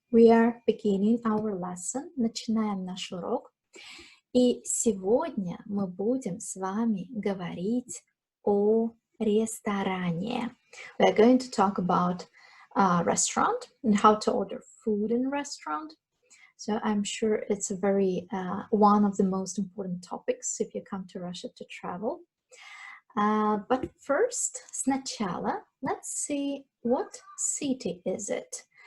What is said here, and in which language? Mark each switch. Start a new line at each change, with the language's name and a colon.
English: We are beginning our lesson.
Russian: Начинаем наш урок. И сегодня мы будем с вами говорить о ресторане.
English: We are going to talk about a restaurant and how to order food in a restaurant. So I'm sure it's a very one of the most important topics if you come to Russia to travel. But first,
Russian: сначала,
English: let's see what city is it.